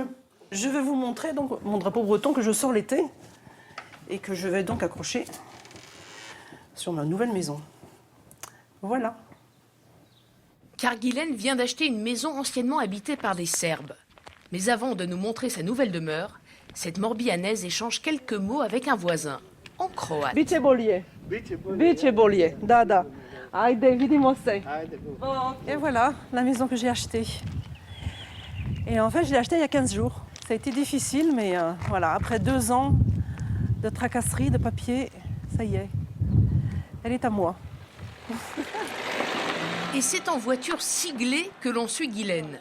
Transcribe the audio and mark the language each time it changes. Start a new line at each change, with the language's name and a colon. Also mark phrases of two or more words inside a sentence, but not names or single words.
French: Je vais vous montrer donc mon drapeau breton que je sors l'été et que je vais donc accrocher sur ma nouvelle maison. Voilà. Car Guylaine vient d'acheter une maison anciennement habitée par des Serbes. Mais avant de nous montrer sa nouvelle demeure, cette Morbihanaise échange quelques mots avec un voisin, en croate.
Serbian: Biće bolje. Biće bolje. Da. Ajde, vidimo se.
French: Et voilà la maison que j'ai achetée. Et en fait, je l'ai achetée il y a 15 jours. Ça a été difficile, mais voilà, après 2 ans de tracasserie, de papier, ça y est. Elle est à moi. Et c'est en voiture siglée que l'on suit Guylaine.